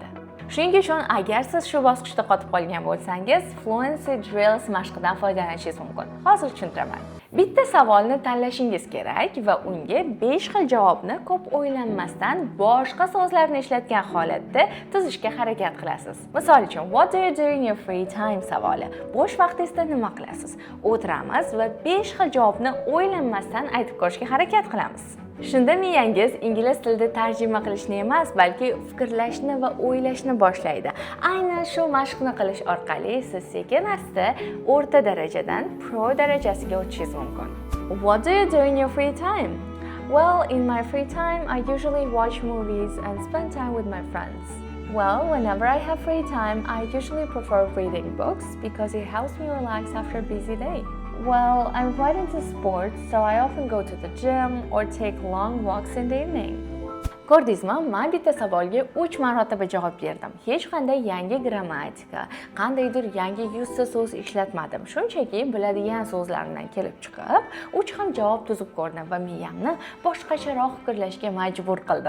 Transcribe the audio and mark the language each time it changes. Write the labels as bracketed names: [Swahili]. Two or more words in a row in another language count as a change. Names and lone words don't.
[Uzbek] Shuning uchun agar siz shu bosqichda qotib qolgan bo'lsangiz, Fluency Drills mashqidan foydalanishingiz mumkin. Hozir tushuntiraman. Bitta savolni tanlashingiz kerak va unga 5 xil javobni ko'p o'ylanmasdan boshqa so'zlarni ishlatgan holatda tuzishga harakat qilasiz. Misol uchun, [English] what do you do in your free time savoli. [Uzbek] Bo'sh vaqtingizda nima qilasiz? O'tiramiz va 5 xil javobni o'ylanmasdan aytib ko'rishga harakat qilamiz. Shunda miyangiz ingliz tilida tarjima qilishni emas, balki fikrlashni va o'ylashni boshlaydi. Aynan shu mashqni qilish orqali siz sekin-asta o'rta darajadan pro darajasiga o'tishingiz mumkin. [English] What do you do in your free time? Well, in my free time, I usually watch movies and spend time with my friends. Well, whenever I have free time, I usually prefer reading books because it helps me relax after a busy day. Well, I'm quite into sports, so I often go to the gym or take long walks in the evening. [Uzbek] Ko'rdingizmi, men bitta savolga 3 marotaba javob berdim. Hech qanday yangi grammatika, qandaydir yangi yuzta so'z ishlatmadim. Shunchaki biladigan so'zlardan kelib chiqib, 3 xil javob tuzib ko'rdim va miyamni boshqacharoq fikrlashga majbur qildim.